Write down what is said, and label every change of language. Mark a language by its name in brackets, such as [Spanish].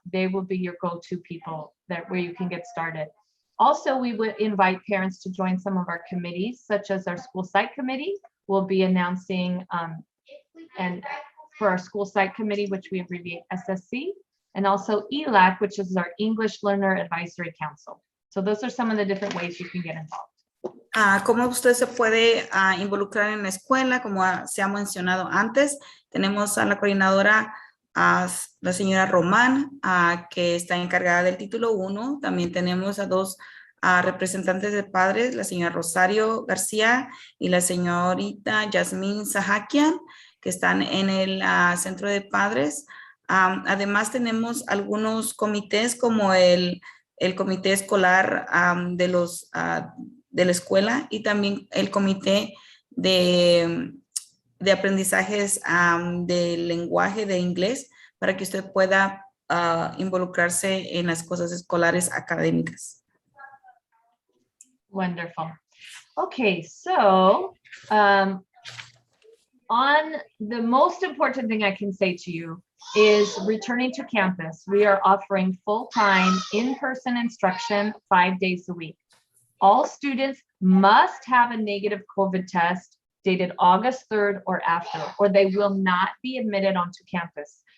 [English] They will be your go-to people where you can get started. Also, we would invite parents to join some of our committees, such as our school site committee. We'll be announcing and for our school site committee, which we abbreviate SSC, and also ELAC, which is our English Learner Advisory Council. So those are some of the different ways you can get involved. [Spanish] ¿Cómo usted se puede involucrar en la escuela? Como se ha mencionado antes, tenemos a la coordinadora, la señora Román, que está encargada del título 1. También tenemos a dos representantes de padres, la señora Rosario García y la señorita Yasmín Sahakian, que están en el centro de padres. Además tenemos algunos comités como el comité escolar de la escuela y también el comité de aprendizajes del lenguaje de inglés para que usted pueda involucrarse en las cosas escolares académicas. [English] Wonderful. Okay, so on the most important thing I can say to you is returning to campus. We are offering full-time in-person instruction 5 days a week. All students must have a negative COVID test dated August 3rd or after, or they will not be admitted onto campus.